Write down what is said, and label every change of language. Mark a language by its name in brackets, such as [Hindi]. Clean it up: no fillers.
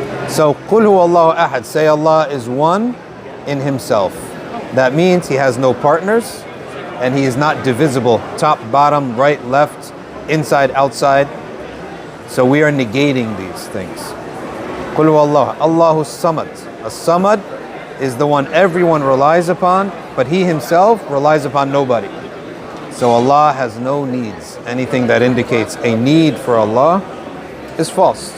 [English] So, [Arabic] قُلْ هُوَ اللَّهُ أَحَدٌ, [English] say Allah is one in Himself. That means He has no partners, and He is not divisible, top, bottom, right, left, inside, outside. So we are negating these things. [Arabic] قُلْ هُوَ اللَّهُ Allahu Samad. [English] As-Samad is the one everyone relies upon, but He Himself relies upon nobody. So Allah has no needs. Anything that indicates a need for Allah is false.